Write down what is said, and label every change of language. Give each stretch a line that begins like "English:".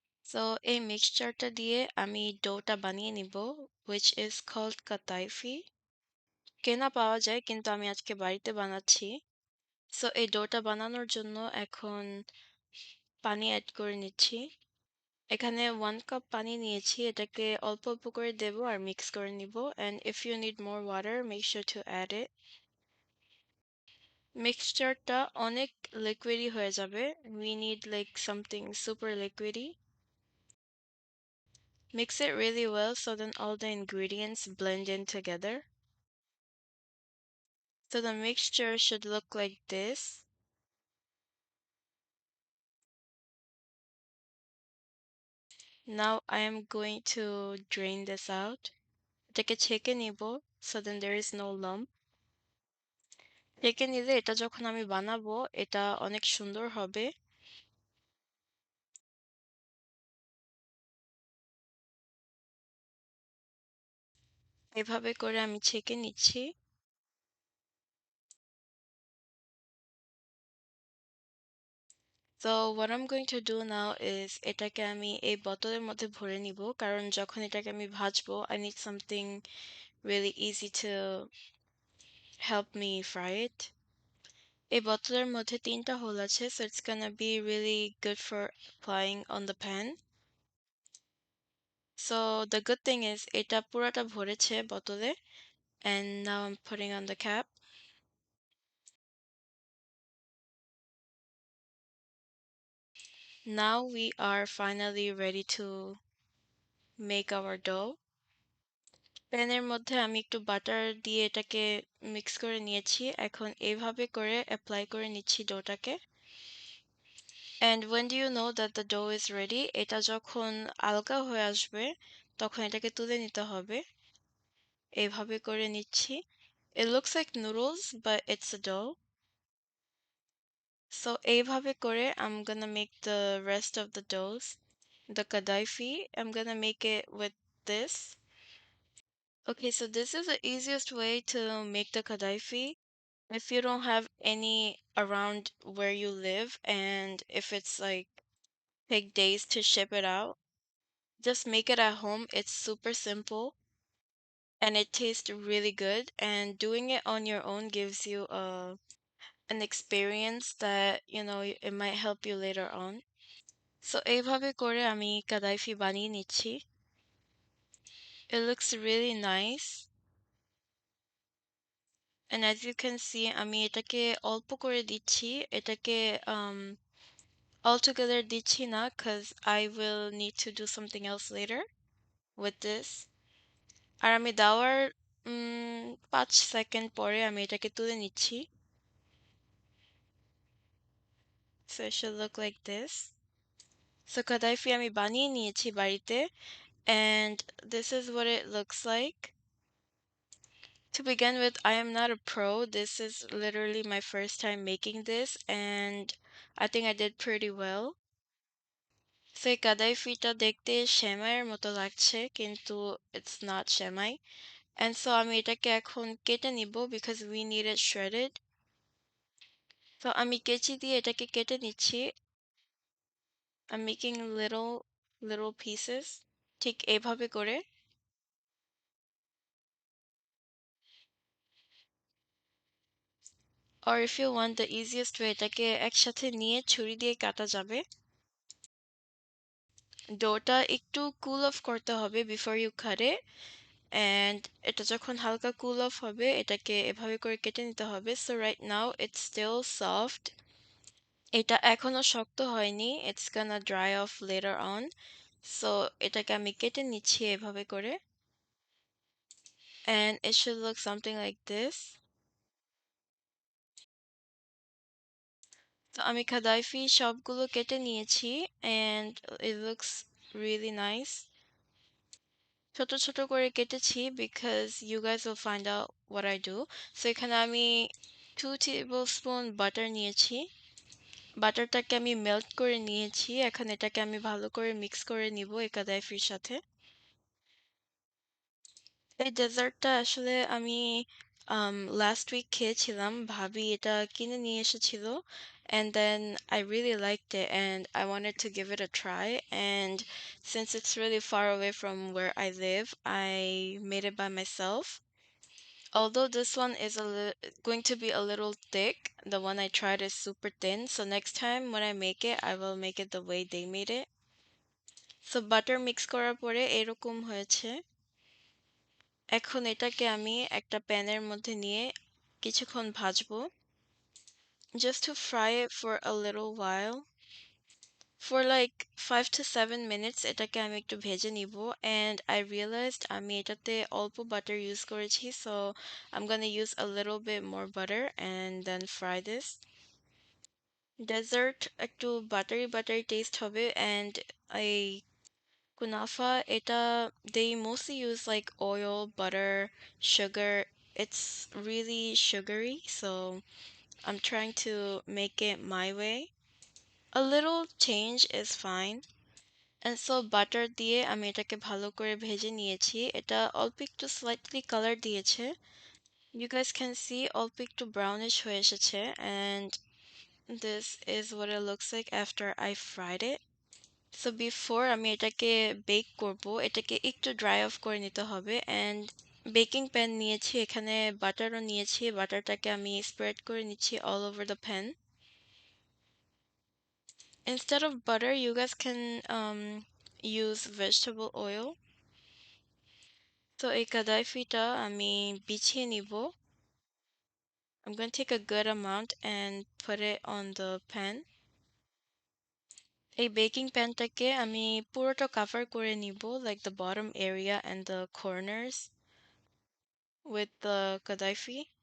Bangla: So এই মিক্সচারটা দিয়ে আমি ডোটা বানিয়ে নিব,
English: which is called
Bangla: কাতাইফি। কেনা পাওয়া যায় কিন্তু আমি আজকে বাড়িতে বানাচ্ছি। সো এই ডোটা বানানোর জন্য এখন পানি অ্যাড করে নিচ্ছি। এখানে 1 কাপ পানি নিয়েছি। এটাকে অল্প অল্প করে দেব আর মিক্স করে নিব।
English: And if you need more water, make sure to add it.
Bangla: মিক্সচারটা অনেক লিকুইডি হয়ে যাবে।
English: We need like something super liquidy. Mix it really well so then all the ingredients blend in together. So the mixture should look like this. Now I am going to drain this out.
Bangla: এটাকে ছেঁকে নিব
English: so then there is no lump.
Bangla: ছেঁকে নিলে এটা যখন আমি বানাবো এটা অনেক সুন্দর হবে। এভাবে করে আমি ছেঁকে নিচ্ছি।
English: So what I'm going to do now is
Bangla: এটাকে আমি এই বোতলের মধ্যে ভরে নিব কারণ যখন এটাকে আমি ভাজবো
English: I need something really easy to help me fry it.
Bangla: এই বোতলের মধ্যে ৩টা হোল আছে
English: so it's gonna be really good for applying on the pan. So the good thing is
Bangla: এটা পুরাটা ভরেছে বোতলে
English: and now I'm putting on the cap. Now we are finally ready to make our dough.
Bangla: প্যানের মধ্যে আমি একটু butter দিয়ে এটাকে মিক্স করে নিয়েছি। এখন এইভাবে করে অ্যাপ্লাই করে নিচ্ছি ডোটাকে।
English: And when do you know that the dough is ready?
Bangla: এটা যখন আলগা হয়ে আসবে তখন এটাকে তুলে নিতে হবে। এইভাবে করে নিচ্ছি।
English: It looks like noodles, but it's a dough. So
Bangla: এইভাবে করে
English: I'm gonna make the rest of the doughs. The kadaifi, I'm gonna make it with this. Okay, so this is the easiest way to make the kadaifi. If you don't have any around where you live and if it's like take days to ship it out, just make it at home. It's super simple and it tastes really good. And doing it on your own gives you an experience that, it might help you later on.
Bangla: So এইভাবে করে আমি কাদাইফি বানিয়ে নিচ্ছি.
English: It looks really nice. And as you can see,
Bangla: আমি এটাকে অল্প করে দিচ্ছি. এটাকে altogether দিচ্ছি না
English: because I will need to do something else later with this.
Bangla: আর আমি দেওয়ার ৫ সেকেন্ড পরে আমি এটাকে তুলে নিচ্ছি।
English: So it should look like this. So
Bangla: কাদাইফি আমি বানিয়ে নিয়েছি বাড়িতে
English: and this is what it looks like. To begin with, I am not a pro. This is literally my first time making this and I think I did pretty well.
Bangla: So এই কাদাইফিটা দেখতে সেমাইয়ের মতো লাগছে কিন্তু
English: it's not
Bangla: semai.
English: And so
Bangla: আমি এটাকে এখন কেটে নিব
English: because we need it shredded.
Bangla: So আমি কেচি দিয়ে এটাকে কেটে নিচ্ছি.
English: I'm making little pieces.
Bangla: ঠিক এইভাবে করে.
English: Or if you want the easiest way
Bangla: এটাকে একসাথে নিয়ে ছুরি দিয়ে কাটা যাবে. ডোটা একটু cool off করতে হবে
English: before you cut it.
Bangla: and এটা যখন হালকা কুল অফ হবে এটাকে এভাবে করে কেটে নিতে হবে।
English: So right now it's still soft.
Bangla: এটা এখনো শক্ত হয়নি।
English: It's gonna dry off later on.
Bangla: So এটাকে আমি কেটে নিচ্ছি এভাবে করে।
English: And it should look something like this.
Bangla: তো আমি খাদাইফি সবগুলো কেটে নিয়েছি
English: and it looks really nice.
Bangla: ছোট ছোট করে কেটেছি
English: because you guys will find out what I do.
Bangla: So এখানে আমি 2 tablespoon বাটার নিয়েছি। বাটারটাকে আমি মেল্ট করে নিয়েছি। এখন এটাকে আমি ভালো করে মিক্স করে নিব এই কাদাইফির সাথে। এই ডেজার্টটা আসলে আমি লাস্ট উইক খেয়েছিলাম। ভাবি এটা কিনে নিয়ে এসেছিল।
English: And then I really liked it and I wanted to give it a try. And since it's really far away from where I live, I made it by myself. Although this one is going to be a little thick, the one I tried is super thin. So next time when I make it, I will make it the way they made it.
Bangla: So butter mix করার পরে এরকম হয়েছে। এখন এটাকে আমি একটা প্যানের মধ্যে নিয়ে কিছুক্ষণ ভাজবো।
English: Just to fry it for a little while. For like 5 to 7 minutes
Bangla: এটাকে আমি একটু ভেজে নিব
English: and I realized আমি এটাতে অল্প butter use করেছি so I'm gonna use a little bit more butter and then fry this. Dessert একটু buttery buttery taste হবে and এই Kunafa এটা they mostly use like oil, butter, sugar. It's really sugary so I'm trying to make it my way. A little change is fine.
Bangla: And so butter দিয়ে আমি এটাকে ভালো করে ভেজে নিয়েছি। এটা অল্প একটু slightly কালার দিয়েছে।
English: You guys can see
Bangla: অল্প একটু brownish হয়ে এসেছে
English: and this is what it looks like after I fried it.
Bangla: So before আমি এটাকে বেক করব, এটাকে একটু dry off করে নিতে হবে and বেকিং প্যান নিয়েছি এখানে বাটারও নিয়েছি বাটারটাকে আমি স্প্রেড করে নিচ্ছি
English: all over the pan. Instead of butter, you guys can use vegetable oil.
Bangla: So এই কাদাইফিটা আমি বিছিয়ে নিব.
English: I'm going to take a good amount and put it on the pan.
Bangla: এই বেকিং প্যানটাকে আমি পুরোটা কভার করে নিব
English: like the bottom area and the corners with the kadaifi.